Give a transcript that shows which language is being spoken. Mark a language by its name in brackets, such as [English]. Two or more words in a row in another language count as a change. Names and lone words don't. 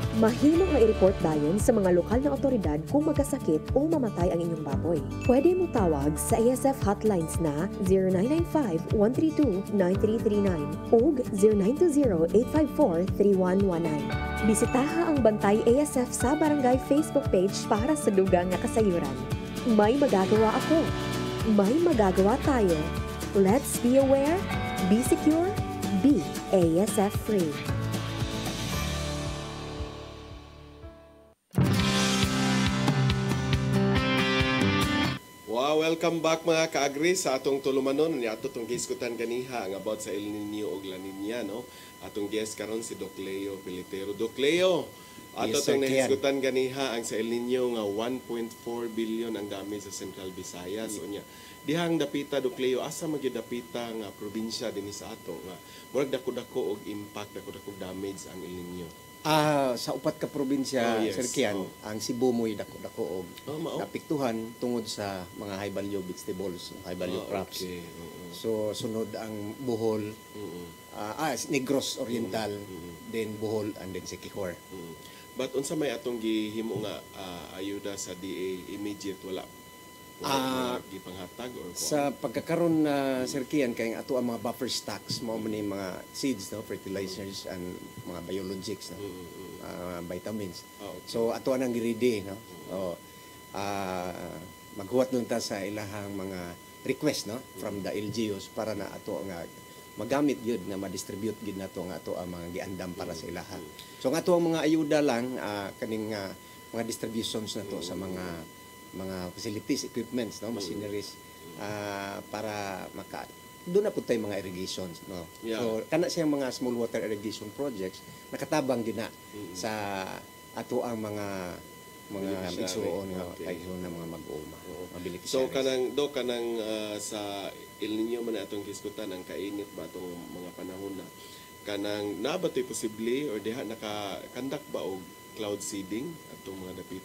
[Cebuano] Mahimo nga i-report dayon sa mga lokal na otoridad kung magkasakit o mamatay ang inyong baboy. Pwede mo tawag sa ASF hotlines na 0995-132-9339 o 0920-854-3119. Bisitaha ang Bantay ASF sa Barangay Facebook page para sa dugang nga kasayuran. [Filipino] May magagawa ako. May magagawa tayo. [English] Let's be aware, be secure, be ASF free. [Cebuano] Wow, welcome back mga kaagri sa atong tulumanon. Ni ato tong giskutan ganiha ang about sa El Nino ug La Nina, no? Atong guest karon si Doc Leo Pilitero. Doc Leo, ato tong nahisgutan ganiha ang sa El Nino nga 1.4 billion ang damage sa Central Visayas. Unya, dihang dapita Ducleo asa magyud dapita nga probinsya dinhi sa ato nga murag dako-dako og impact, dako-dako damage ang El Nino. Sa upat ka probinsya, yes. Sir Kian, ang Cebu mo'y dako-dako og mao. napiktuhan tungod sa mga [English] high value vegetables, high value crops. [Cebuano] Okay. So sunod ang Bohol, Negros Oriental, [English] then Bohol and then Siquijor. [Cebuano] But unsa may atong gihimo nga ayuda sa DA immediate wala gipanghatag or sa pagkakaroon na Sir Kian kay ato ang mga [English] buffer stocks [Cebuano] mao man mga seeds, no, fertilizers and mga biologics, no, vitamins. So ato nang gi-ready, no. Maghuwat nun ta sa ilahang mga request, no, [English] from the LGUs [Cebuano] para na ato nga magamit yun na ma-distribute gid nato nga ato ang mga giandam para sa ilaha. So nga ato ang mga ayuda lang kaning mga distributions nato sa mga facilities, equipments, no, machineries [Filipino] para doon na po tayo [Cebuano] mga irrigations, no. Yeah. So kana siyang mga [English] small water irrigation projects [Cebuano] nakatabang din na sa ato ang mga igsuon nga tayo na mga mag-uuma. So kanang sa El Nino man atong kiskutan ang kainit ba atong mga panahon na kanang nabatoy posible or diha naka-conduct ba og [English] cloud seeding [Cebuano] atong mga dapita?